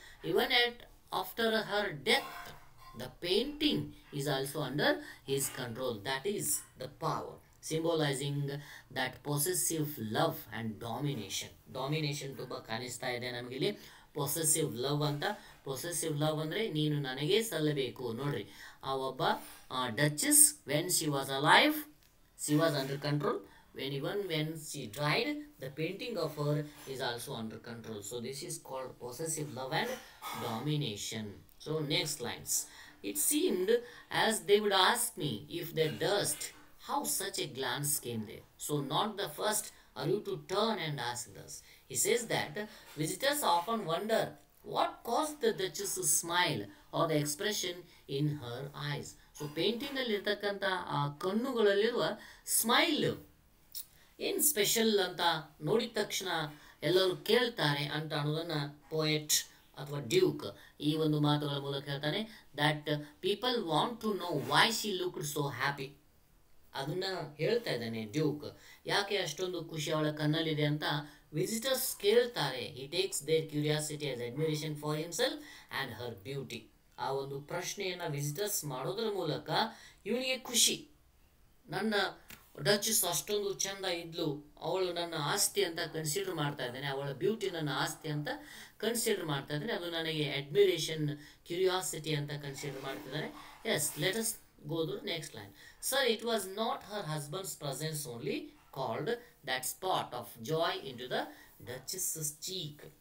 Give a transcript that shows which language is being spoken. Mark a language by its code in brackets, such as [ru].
[en] Even after her death, the painting is also under his control. That is the power, symbolizing that possessive love and domination [kn] ತುಂಬಾ ಕಾಣಿಸ್ತಾ ಇದೆ ನಮಗಿಲ್ಲಿ. Possessive love ಅಂತ. Possessive love ಅಂದರೆ ನೀನು ನನಗೆ ಸಲ್ಲಬೇಕು. ನೋಡ್ರಿ, ಆ ಒಬ್ಬ ಡಚಸ್ [en] When she was alive she was under control. when she died, the painting of her is also under control. So this is called possessive love and domination. So next lines, it seemed as they would ask me if they durst how such a glance came there. So not the first are you to turn and ask thus. He says that visitors often wonder what caused the duchess to smile or the expression in her eyes. [kn] So painting ನಲ್ಲಿರ್ತಕ್ಕಂಥ ಆ ಕಣ್ಣುಗಳಲ್ಲಿರುವ smile ಏನು special ಅಂತ ನೋಡಿದ ತಕ್ಷಣ ಎಲ್ಲರೂ ಕೇಳ್ತಾರೆ ಅಂತ ಅನ್ನೋದನ್ನು poet ಅಥವಾ ಡ್ಯೂಕ್ ಈ ಒಂದು ಮಾತುಗಳ ಮೂಲಕ ಹೇಳ್ತಾನೆ. [en] That people want to know why she looked so happy. [kn] ಅದನ್ನು ಹೇಳ್ತಾ ಇದ್ದಾನೆ ಡ್ಯೂಕ್. ಯಾಕೆ ಅಷ್ಟೊಂದು ಖುಷಿ ಅವಳ ಕಣ್ಣಲ್ಲಿದೆ ಅಂತ ವಿಸಿಟರ್ಸ್ ಕೇಳ್ತಾರೆ. [en] He takes their curiosity as admiration for himself and her beauty. [kn] ಆ ಒಂದು ಪ್ರಶ್ನೆಯನ್ನು ವಿಸಿಟರ್ಸ್ ಮಾಡೋದ್ರ ಮೂಲಕ ಇವನಿಗೆ ಖುಷಿ. ನನ್ನ ಡಚಸ್ ಅಷ್ಟೊಂದು ಚಂದ ಇದ್ಲು, ಅವಳು ನನ್ನ ಆಸ್ತಿ ಅಂತ ಕನ್ಸಿಡರ್ ಮಾಡ್ತಾ ಇದ್ದೇನೆ, ಅವಳ ಬ್ಯೂಟಿ ನನ್ನ ಆಸ್ತಿ ಅಂತ ಕನ್ಸಿಡರ್ ಮಾಡ್ತಾ ಇದ್ದೇನೆ, ಅದು ನನಗೆ ಅಡ್ಮಿರೇಷನ್ ಕ್ಯೂರಿಯಾಸಿಟಿ ಅಂತ ಕನ್ಸಿಡರ್ ಮಾಡ್ತಿದ್ದಾನೆ. [en] Yes, let us go to the next line. Sir, it was not her husband's presence only called that spot of joy into the duchess's cheek.